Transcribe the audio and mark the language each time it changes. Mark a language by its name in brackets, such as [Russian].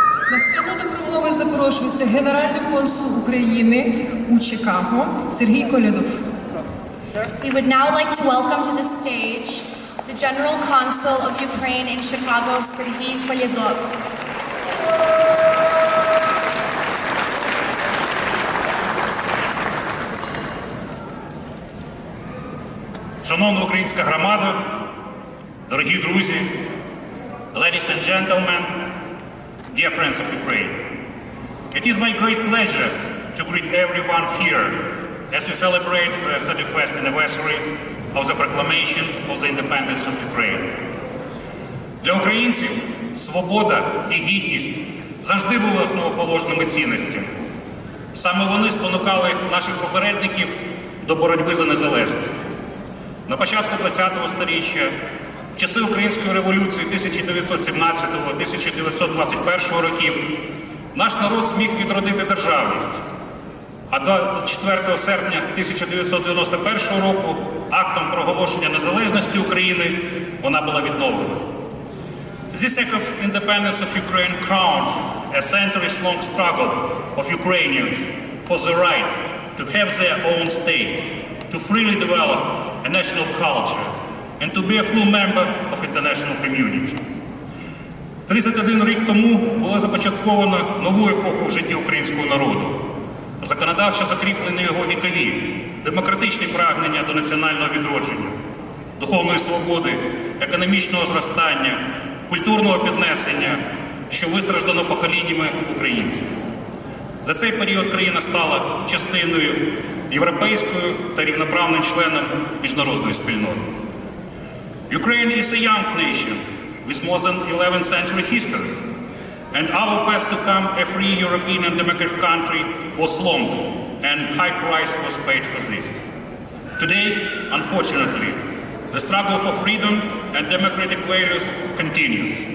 [Ukrainian] На сцену до промови запрошується генеральний консул України у Чикаго Сергій Колядов. [English] We would now like to welcome to the stage the General Consul of Ukraine in Chicago, Serhiy Kolyadov. [Ukrainian] Шановна українська громада, дорогі друзі, [English] ladies and gentlemen, dear friends of Ukraine. It is my great pleasure to greet everyone here as we celebrate the 31st anniversary of the proclamation of the independence of Ukraine. [Ukrainian] Для українців свобода і гідність завжди були основоположними цінностями. Саме вони спонукали наших попередників до боротьби за незалежність. На початку ХХ століття, в часи Української революції 1917-1921 років, наш народ зміг відродити державність. А 4 серпня 1991 року актом проголошення незалежності України вона була відновлена. [English] This act of independence of Ukraine crowned a centuries-long struggle of Ukrainians for the right to have their own state, to freely develop a national culture, and to be a full member of international community. [Ukrainian] 31 рік тому було започатковано нову епоху в житті українського народу. Законодавчо закріплені його вікові, демократичні прагнення до національного відродження, духовної свободи, економічного зростання, культурного піднесення, що вистраждано поколіннями українців. За цей період країна стала частиною європейською та рівноправним членом міжнародної спільноти. [English] Ukraine is a young nation with more than 11th century history, and our path to become a free European and democratic country was long, and high price was paid for this. Today, unfortunately, the struggle for freedom and democratic values continues.